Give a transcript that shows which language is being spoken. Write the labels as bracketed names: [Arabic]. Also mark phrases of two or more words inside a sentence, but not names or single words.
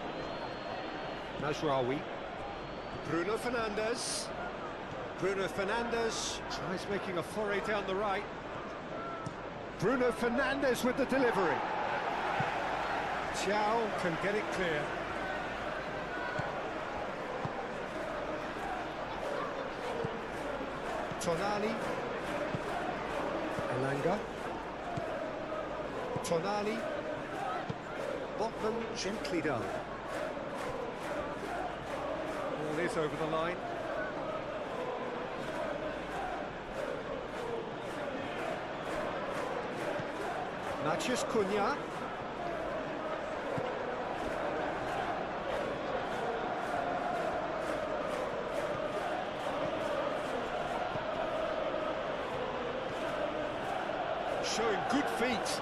[English] Mazraoui. Bruno Fernandes. Bruno Fernandes tries making a foray down the right. Bruno Fernandes with the delivery. Xiao can get it clear. Tonali. Elanga. Tonali. Botman gently done. Ball is over the line. Matheus Cunha. Showing good feet.